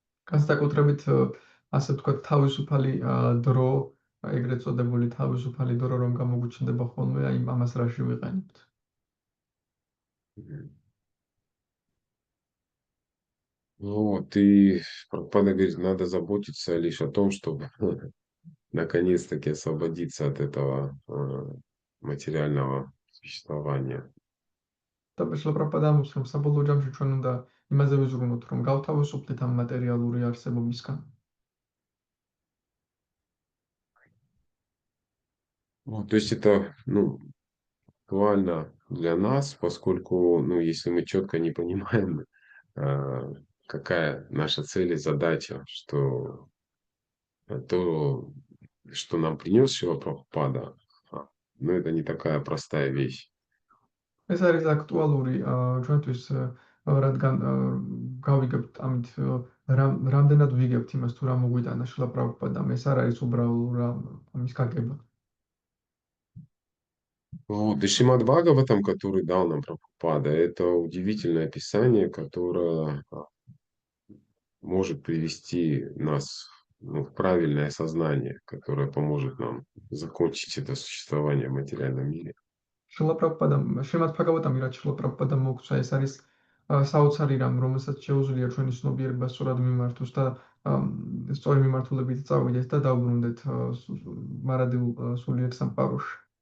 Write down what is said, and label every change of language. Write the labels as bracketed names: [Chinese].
[Georgian] განსაკუთრებით ასე ვთქვათ, თავისუფალი დრო, ეგრეთ წოდებული თავისუფალი დრო, რომ გამოგვიჩნდება ხოლმე, აი ამას რაში ვიყენებთ. [Russian] Вот, и Прабхупада говорит, надо заботиться лишь о том, чтобы наконец-таки освободиться от этого материального существования. [Georgian] და შლაპრაპადა ამბობს, რომ საბოლოო ჯამში ჩვენ უნდა იმაზე ვიზრუნოთ, რომ გავთავისუფლდეთ ამ მატერიალური არსებობისგან. [Russian] Вот, то есть это, ну, актуально для нас, поскольку, ну, если мы четко не понимаем, какая наша цель и задача, что то, что нам принес Шрила Прабхупада, ну, это не такая простая вещь. [Georgian] ეს არის აქტუალური ჩვენთვის, რადგან გავიგებთ ამით რამდენად ვიგებთ იმას, თუ რა მოგვიტანა შრილა პრაბჰუპადამ, ეს არ არის უბრალოდ ამის გაგება. [Russian] Вот, и Шримад Бхагаватам, который дал нам Прабхупада, это удивительное описание, которое может привести нас, ну, в правильное сознание, которое поможет нам закончить это существование в материальном мире. [Georgian] შრილა პრაბჰუპადამ, შრიმად ბჰაგავატამი, რაც შრილა პრაბჰუპადამ მოგცა, ეს არის საოცარი რამ, რომელსაც შეუძლია ჩვენი ცნობიერება სწორად მიმართოს და სწორი მიმართულებით წავიდეთ და დავბრუნდეთ მარადილ სულიერ სამყაროში.